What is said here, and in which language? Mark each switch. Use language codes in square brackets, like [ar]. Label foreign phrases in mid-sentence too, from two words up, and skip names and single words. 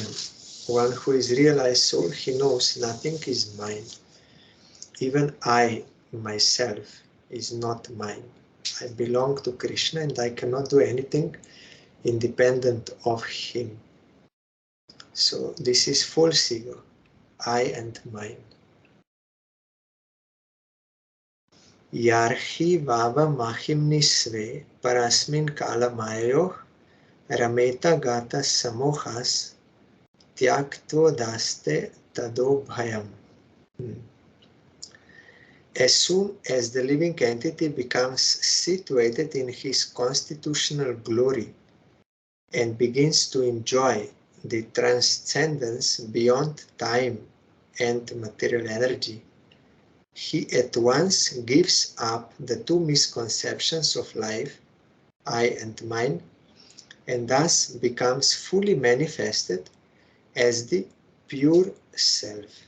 [en] One who is realized soul, he knows nothing is mine. Even I, myself, is not mine. I belong to Krishna and I cannot do anything independent of him. So this is false ego, I and mine. [sa] यर्हि वाव महिम्नि स्वे परस्मिन् काल मायो रमेत गत सम्मोहस् त्यक्त्वो दास्ते तदो भयम्. [en] As soon as the living entity becomes situated in his constitutional glory and begins to enjoy the transcendence beyond time and material energy, he at once gives up the two misconceptions of life, I and mine, and thus becomes fully manifested as the pure self.